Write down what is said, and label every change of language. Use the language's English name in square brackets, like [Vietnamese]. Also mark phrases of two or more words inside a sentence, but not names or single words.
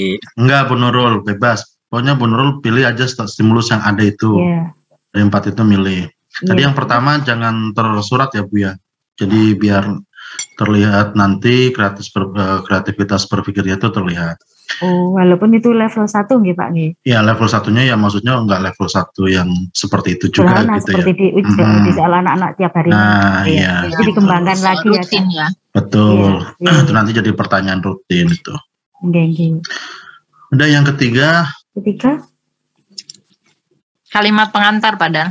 [Indonesian] Enggak, Bu Nurul, bebas. Pokoknya Bu Nurul pilih aja stimulus yang ada itu. Dari 4 itu milih. Tadi yang pertama jangan tersurat ya Bu ya. Jadi biar terlihat nanti kreativitas berpikirnya itu terlihat. Oh, walaupun itu level 1 nggih Pak nggih. Ya level 1-nya ya maksudnya enggak level 1 yang seperti itu juga Sederhana, gitu seperti ya. di soal anak-anak tiap hari. Nah, iya. Jadi dikembangkan lagi ya. Rutin ya. Betul. Itu nanti jadi pertanyaan rutin itu. Nggih. Udah yang ketiga. Kalimat pengantar Padar.